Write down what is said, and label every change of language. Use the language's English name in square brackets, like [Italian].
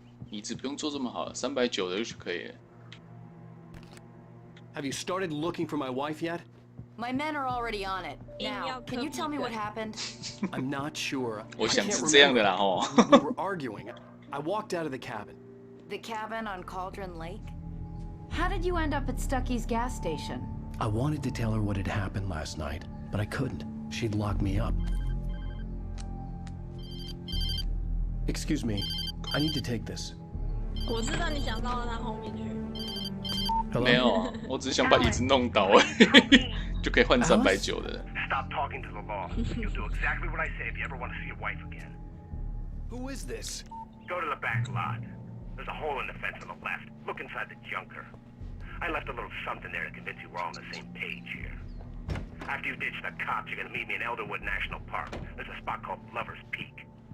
[Chinese] 椅子不用做这么好，390的就可以了。 [English] Have you started looking for my wife yet? My men are already on it. Now, can you tell me what happened? I'm not sure. [Chinese] 我想是这样的啦吼。 [English] We were arguing. I walked out of the cabin. The cabin on Cauldron Lake? How did you end up at Stucky's gas station? I wanted to tell her what had happened last night, but I couldn't. She'd lock me up. Excuse me. I need to take this. [Chinese] 我知道你想到了他后面去。没有，我只是想把椅子弄倒而已，就可以换390的。 [English] Stop talking to the law. You'll do exactly what I say if you ever want to see your wife again. Who is this? Go to the back lot. There's a hole in the fence on the left. Look inside the junker. I left a little something there to convince you we're all on the same page here. After you ditch the cops, you're gonna meet me in Elderwood National Park. There's a spot called Lover's Peak.